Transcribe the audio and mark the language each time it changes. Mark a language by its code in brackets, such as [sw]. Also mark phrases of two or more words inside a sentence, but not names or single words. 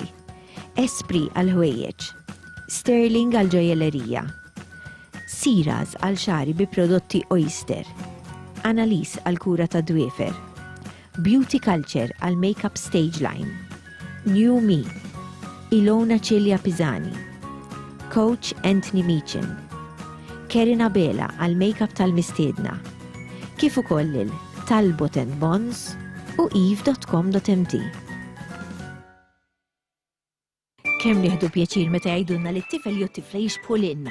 [mt] Esprit għal-ħwejjeġ, Sterling għal-ġojellerija, Siras għal-xari bi prodotti Oyster, Annalise għal-kura ta' dwiefer, Beauty Culture għal-makeup stage line, New Me, Ilona Celia Pisani, Coach Anthony Meechin, Kerina Bela għal-makeup tal-mistiedna, kif ukoll il-Talbot & Bonds u eve.com.mt. Kemm nieħdu pjaċir meta jgħidulna li t-tifel jew t-tifla jixbħu lilna.